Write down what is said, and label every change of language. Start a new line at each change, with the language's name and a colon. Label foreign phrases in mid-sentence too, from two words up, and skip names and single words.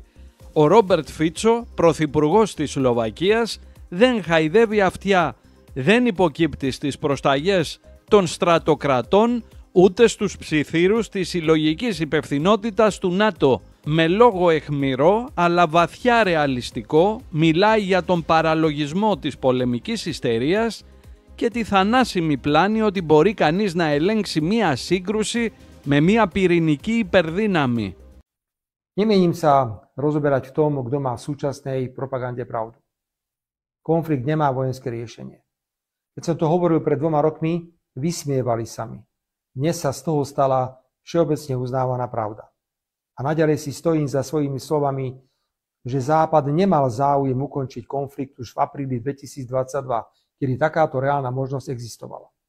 Greek: Ο Ρόμπερτ Φίτσο, πρωθυπουργός της Σλοβακίας, δεν χαϊδεύει αυτιά, δεν υποκύπτει στις προσταγές των στρατοκρατών ούτε στους ψιθύρους της συλλογικής υπευθυνότητας του ΝΑΤΟ. Με λόγο αιχμηρό αλλά βαθιά ρεαλιστικό μιλάει για τον παραλογισμό της πολεμικής ιστερίας και τη θανάσιμη πλάνη ότι μπορεί κανείς να ελέγξει μία σύγκρουση με μία πυρηνική υπερδύναμη.
Slovak: Nemienim sa rozoberať v tom, kto má v súčasnej propagande pravdu. Konflikt nemá vojenské riešenie. Keď som to hovoril pred 2 rokmi, vysmievali sa mi. Dnes sa z toho stala všeobecne uznávaná pravda. A naďalej si stojím za svojimi slovami, že Západ nemal záujem ukončiť konflikt už v apríli 2022, kedy takáto reálna možnosť existovala.